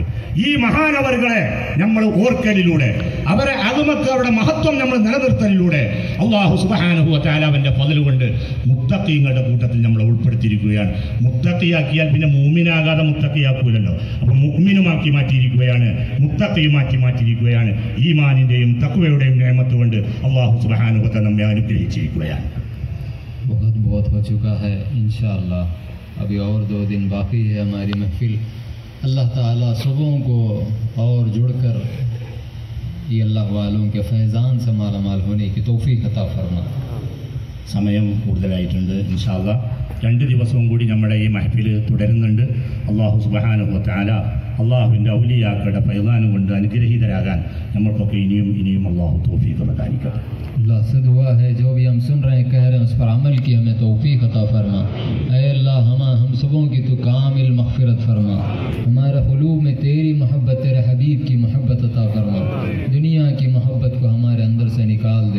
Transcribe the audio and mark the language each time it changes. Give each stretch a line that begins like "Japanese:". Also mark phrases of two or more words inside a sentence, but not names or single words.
Malayalam: ഈ മഹാനവറുകളെ നമ്മൾ ഓർക്കലിലൂടെ അവരെ അതുമൊക്കെ അവരുടെ മഹത്വം നമ്മൾ നിലനിർത്തലിലൂടെ
Arabic: الله سبحانه وتعالى
Malayalam: അവന്റെ ഫضل കൊണ്ട് മുത്തഖീങ്ങളുടെ കൂട്ടത്തിൽ നമ്മൾ ഉൾപ്പെടുത്തിയിരിക്കുകയാണ്. മുത്തഖിയാക്കിയാൽ പിന്നെ മുഅ്മിനാകാതെ മുത്തഖിയാക്കൂലല്ലോ. അപ്പോൾ മുഅ്മിനുമാക്കി മാറ്റിയിരിക്കുകയാണ്, മുത്തഖിയുമാക്കി മാറ്റിയിരിക്കുകയാണ്. ഈമാനിന്റെയും തഖ്വയുടെയും നിഅമത്ത് കൊണ്ട്
Arabic: الله سبحانه وتعالى
Malayalam: നമ്മെ അനുഗ്രഹിച്ചിരിക്കുകയാണ്.
Hindi: बहुत हो चुका है. इंशाअल्लाह अभी और 2 दिन बाकी है हमारी महफिल. अल्लाह ताला सुबहों को और जुड़कर ये अल्लाह वालों के फैज़ान से माला माल होने की तौफीक अता फरमा.
Malayalam: സമയം കൂടുതലായിട്ടുണ്ട്.
Arabic: إن شاء الله
Malayalam: 2 ദിവസവും കൂടി നമ്മുടെ ഈ മഹഫിൽ തുടരുന്നുണ്ട്.
Arabic: الله سبحانه وتعالى
Malayalam: അള്ളാഹുവിൻ്റെ ഔലിയാക്കളുടെ ഫൈളാനും കൊണ്ട് അനുഗ്രഹീതരാകാൻ നമ്മൾക്കൊക്കെ ഇനിയും അള്ളാഹു തൗഫീഖ് പ്രദാനിക്കട്ടെ.
Hindi: अल्लाह से दुआ है जो भी हम सुन रहे हैं कह रहे हैं उस पर अमल की हमें तौफीक अता फरमा. ऐ अल्लाह हम सबों की तो कामिल मग़फ़िरत फरमा. हमारे क़ुलूब में तेरी मोहब्बत, तेरे हबीब की मोहब्बत अता फरमा. दुनिया की मोहब्बत को हमारे अंदर से निकाल दे.